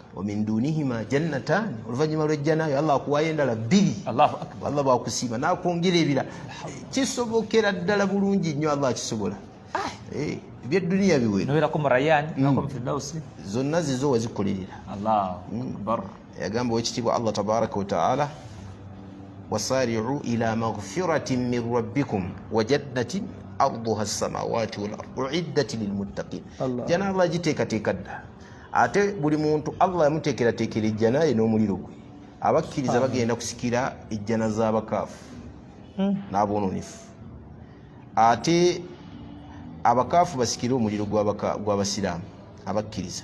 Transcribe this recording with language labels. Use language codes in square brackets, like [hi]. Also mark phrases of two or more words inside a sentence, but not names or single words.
[ar] ومن دونهما جنتان [lg] oluvannyuma lw'ejjanayo Allah akuwayo endala bbiri [ar] الله أكبر [lg] Allah bwakusiima n'akwongera ebira kisobokera ddala bulungi nnyo Allah kisobola ebyeduniya biwera nobeerako mu Rayyan nako mu Firdausi zonna zizo wazikolerera [ar] الله أكبر [lg] yagamba wekitiibwa Allah [ar] تبارك و تعالى وسارعوا إلى مغفرة من ربكم وجنة عرضها السماوات والأرض أعدت للمتقين [lg] jana Allah giteekateeka dda ate buli muntu Allah yamuteekerateekera ejjana ye n'omuliro gwe abakkiriza bagenda kusikira ejjana z'abakaafu n'aboononefu ate abakaafu basikira omuliro gw'abasiraamu abakkiriza